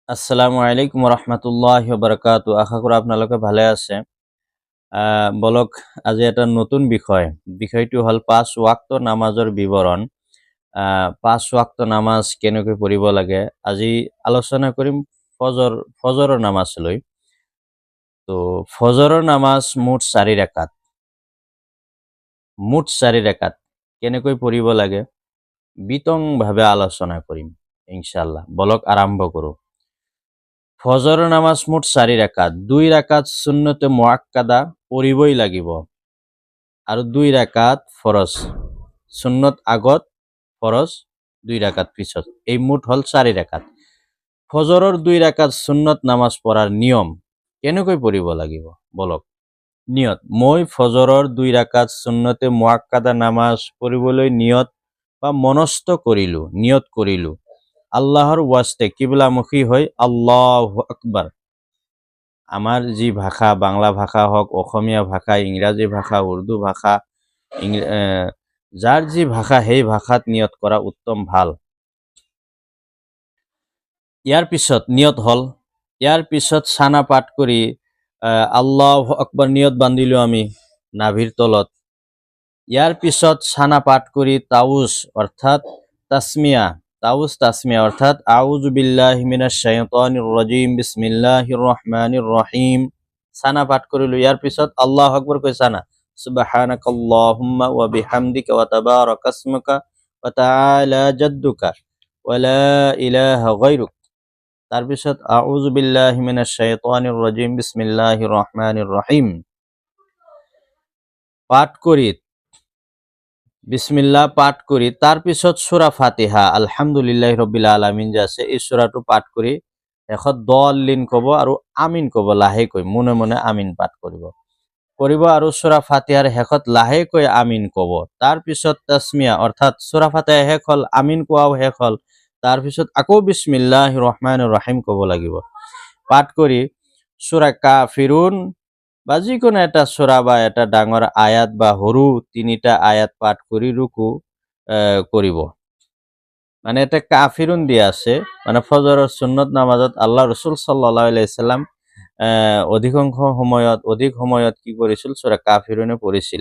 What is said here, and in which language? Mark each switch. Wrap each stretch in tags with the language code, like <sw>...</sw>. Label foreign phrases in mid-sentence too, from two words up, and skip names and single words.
<ar>السلام عليكم رحمة الله بركاته.</ar> <as>আশা করি আপনালোকে ভালে আছে। বলক আজি এটা নতুন বিষয়টো হ'ল 5 ওয়াক্ত নামাজৰ বিৱৰণ। 5 ওয়াক্ত নামাজ কেনেকৈ পঢ়িব লাগে আজি আলোচনা কৰিম ফজৰৰ নামাজ লৈ। তো ফজৰৰ নামাজ মুঠ 4 রাকাত। কেনেকৈ পঢ়িব লাগে বিতংভাৱে আলোচনা কৰিম ইনশাআল্লাহ। বলক আৰম্ভ কৰোঁ। ফজর নামাজ মোট 4 রাকাত, 2 রাকাত সুন্নতে মুআক্কাদা পড়িবই লাগিব আৰু 2 রাকাত ফরজ। সুন্নত আগত, ফরজ 2 রাকাত পিছত, এই মোট হল 4 রাকাত। ফজৰৰ 2 রাকাত সুন্নত নামাজ পড়াৰ নিয়ম কেনেকৈ পড়িব লাগিব বলক। নিয়ত: মই ফজৰৰ 2 রাকাত সুন্নতে মুআক্কাদা নামাজ পড়িবলৈ নিয়ত কৰিলো আল্লাহৰ ওয়াস্তে কিবলামুখী হৈ</as> <ar>الله أكبر.</ar> <as>আমার যি ভাষা, বাংলা ভাষা হোক, অসমীয়া ভাষা, ইংৰাজী ভাষা, উর্দু ভাষা, যার যি ভাষা সেই ভাষাত নিয়ত কৰা উত্তম ভাল। ইয়াৰ পিছত সানা পাঠ কৰি</as> <ar>الله أكبر</ar> <as>নিয়ত বান্ধিলো আমি নাভিৰ তলত। ইয়াৰ পিছত সানা পাঠ কৰি তাউজ অর্থাৎ তাসমিয়া অর্থাৎ</as> <ar>أعوذ بالله من الشيطان الرجيم بسم الله الرحمن الرحيم</ar> <as>সানা পাঠ কৰিলো। ইয়াৰ পিছত</as> <ar>الله أكبر</ar> <as>কৈ সানা</as> <ar>سبحانك اللهم وبحمدك وتبارك اسمك وتعالى جدك ولا إله غيرك.</ar> <as>তার পিছত</as> <ar>أعوذ بالله من الشيطان الرجيم بسم الله الرحمن الرحيم</ar> <as>পাঠ কৰি বিসমিল্লাহ পাঠ কৰি তাৰ পিছত সূরা ফাতিহা</as> <ar>الحمد لله رب العالمين</ar> <as>যে আছে এই সূরাটো পাঠ কৰি শেষত দলিন কব আৰু আমিন কব, লাহেকৈ মনে মনে আমিন পাঠ কৰিব আৰু সূরা ফাতিহাৰ শেষত লাহেকৈ আমিন কব। তাৰ পিছত তাসমিয়া অৰ্থাৎ সূরা ফাতিহা শেষ হল, আমিন কোৱাও শেষ হল, তাৰ পিছত আকৌ</as> <ar>بسم الله الرحمن الرحيم</ar> <as>কব লাগিব। পাঠ কৰি সূরা কাফিরুন বা যিকোনো এটা সূরা বা এটা ডাঙৰ আয়াত বা সৰু 3টা আয়াত পাঠ কৰি রুকু কৰিব। মানে এটা কাফিরুন দিয়া আছে, মানে ফজৰৰ সুন্নত নামাজত আল্লাহ রসুল</as> <ar>صلى الله عليه سلم</ar> <as>অধিক সময়ত কি কৰিছিল, সূরা কাফিরুনে পঢ়িছিল।</as>